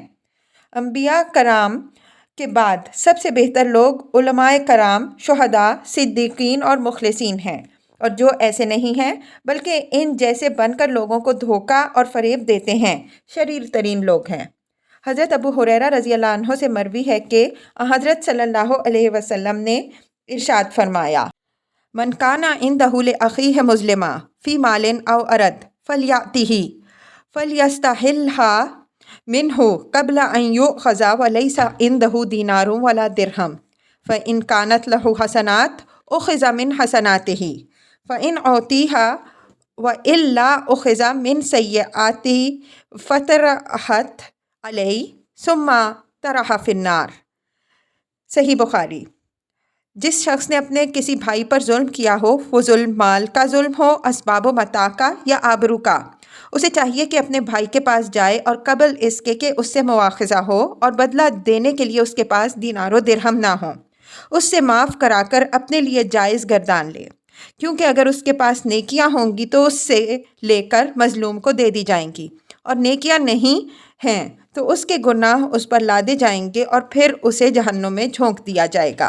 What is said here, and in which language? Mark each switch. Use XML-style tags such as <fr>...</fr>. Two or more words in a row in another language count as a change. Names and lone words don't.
<ur>انبیا کرام کے بعد سب سے بہتر لوگ علمائے کرام، شہدا، صدیقین اور مخلصین ہیں، اور جو ایسے نہیں ہیں بلکہ ان جیسے بن کر لوگوں کو دھوکا اور فریب دیتے ہیں، شریر ترین لوگ ہیں. حضرت ابو ہریرہ</ur> <ar>رضی اللہ عنہ</ar> <ur>سے مروی ہے کہ حضرت</ur> <ar>صلی اللہ علیہ وسلم</ar> <ur>نے ارشاد فرمایا,</ur> <ar>من كان عنده لأخيه مظلمة في مال أو عرض فلیأتہ فلیستحلھا منہ قبل ان یؤخذ ولیس عندہ دینار ولا درہم فإن کانت لہ حسنات اخذ من حسناتہ فإن اعطیھا وإلا اخذ من سیئاتہ فطرحت علیہ ثم طرح فی النار۔</ar> <ur>صحیح بخاری۔ جس شخص نے اپنے کسی بھائی پر ظلم کیا ہو، وہ ظلم مال کا ظلم ہو، اسباب و متاع کا یا آبرو کا، اسے چاہیے کہ اپنے بھائی کے پاس جائے اور قبل اس کے کہ اس سے مواخذہ ہو اور بدلہ دینے کے لیے اس کے پاس دینار و درہم نہ ہوں، اس سے معاف کرا کر اپنے لیے جائز گردان لے، کیونکہ اگر اس کے پاس نیکیاں ہوں گی تو اس سے لے کر مظلوم کو دے دی جائیں گی، اور نیکیاں نہیں ہیں تو اس کے گناہ اس پر لادے جائیں گے اور پھر اسے جہنم میں جھونک دیا جائے گا۔</ur>